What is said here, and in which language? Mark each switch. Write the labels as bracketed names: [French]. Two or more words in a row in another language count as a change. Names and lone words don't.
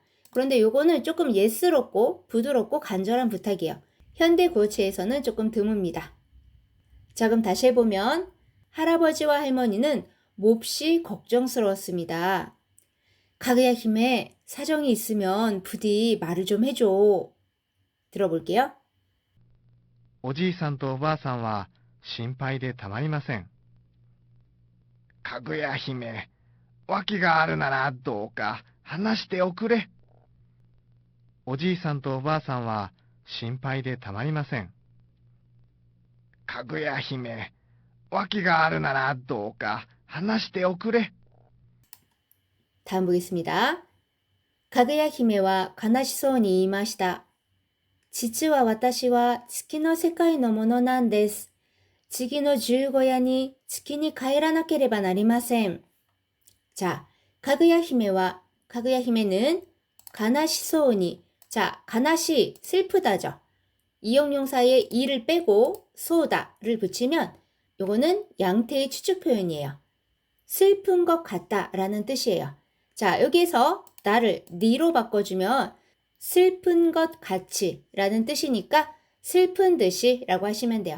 [Korean] 그런데 요거는 조금 예스럽고 부드럽고 간절한 부탁이에요. 현대 구어체에서는 조금 드뭅니다. 자, 그럼 다시 해보면 할아버지와 할머니는 몹시 걱정스러웠습니다. 가그야 힘에 사정이 있으면 부디 말을 좀 해줘. 들어볼게요. [Japanese] おじいさんとおばあさんは心配でたまりません。かぐや姫、訳があるならどうか話しておくれ。おじいさんとおばあさんは心配でたまりません。かぐや姫、訳があるならどうか話しておくれ。 [Korean] 다음 보겠습니다. [Japanese] かぐや姫は悲しそうに言いました. 実は私は月の世界のものなんです。次の十五夜に月に帰らなければなりません. [Korean] 자, [Japanese] かぐや姫は [Korean] 가그야 히메는 가나시소니. 자, 가나시 슬프다죠. 이용용사에 이를 빼고 소다를 붙이면 요거는 양태의 추측 표현이에요. 슬픈 것 같다라는 뜻이에요. 자, 여기에서 나를 니로 바꿔주면 슬픈 것 같이 라는 뜻이니까 슬픈 듯이 라고 하시면 돼요.